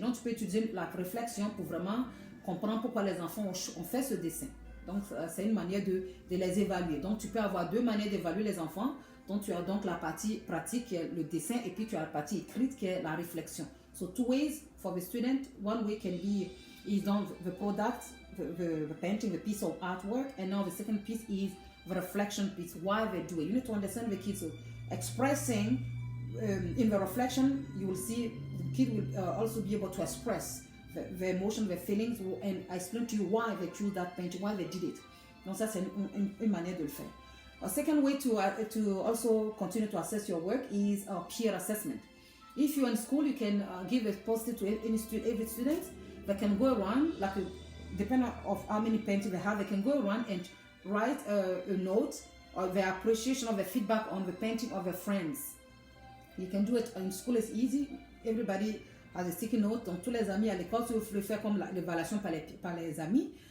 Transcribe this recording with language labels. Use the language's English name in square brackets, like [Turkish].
[French] Donc, tu peux utiliser la réflexion pour vraiment comprendre pourquoi les enfants ont fait ce dessin. Donc, c'est une manière de les évaluer. Donc, tu peux avoir 2 manières d'évaluer les enfants. Donc, tu as donc la partie pratique qui est le dessin et puis tu as la partie écrite qui est la réflexion. [English] So, 2 ways for the student. One way can be is on the product, the painting, the piece of artwork, and now the second piece is the reflection piece, why they do it. You need to understand the kids expressing in the reflection. You will see the kid will also be able to express the emotion, the feelings, and I explain to you why they choose that painting, why they did it. [French] Donc ça, c'est une manière de le faire. [English] A second way to also continue to assess your work is peer assessment. If you're in school, you can give a post-it to every student. They can go around, like depending on how many paintings they have, they can go around and write a note or their appreciation of the feedback on the painting of their friends. You can do it in school, it's easy. Everybody has a sticky note. [French] Donc tous les amis à l'école, tu veux le faire comme l'évaluation par les amis.